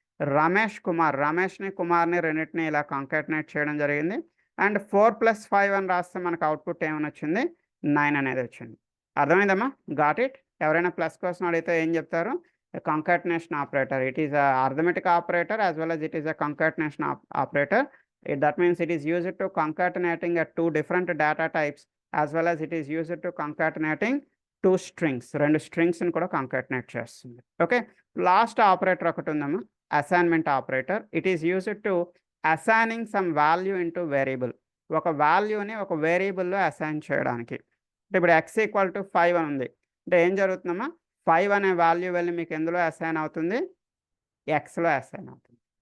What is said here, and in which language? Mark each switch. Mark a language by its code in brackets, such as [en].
[te] రమేష్ కుమార్, రమేష్ని కుమార్ని రెండింటిని ఇలా కంకాటినేట్ చేయడం జరిగింది. అండ్ 4 + 5 అని రాస్తే మనకు అవుట్పుట్ ఏమని వచ్చింది? 9 అనేది వచ్చింది. అర్థమైందమ్మా? [en] Got it? [te] ఎవరైనా ప్లస్ కోసం అడిగితే ఏం చెప్తారు? Concatenation operator. [en] It is a arithmetic operator as well as it is a concatenation operator. That means it is used to concatenating 2 different data types as well as it is used to concatenating 2 strings. [te] 2 స్ట్రింగ్స్ని కూడా concatenate చేస్తుంది. Okay, last operator ఒకటి ఉందమ్మా, assignment operator. [en] It is used to assigning some value into variable. [te] ఒక వాల్యూని ఒక వేరియబుల్లో assign చేయడానికి. అంటే ఇప్పుడు x = 5 అని ఉంది. అంటే ఏం జరుగుతుందమ్మా? 5 అనే వాల్యూ వెళ్ళి మీకు ఎందులో అసైన్ అవుతుంది? ఎక్స్లో అసైన్ అవుతుంది.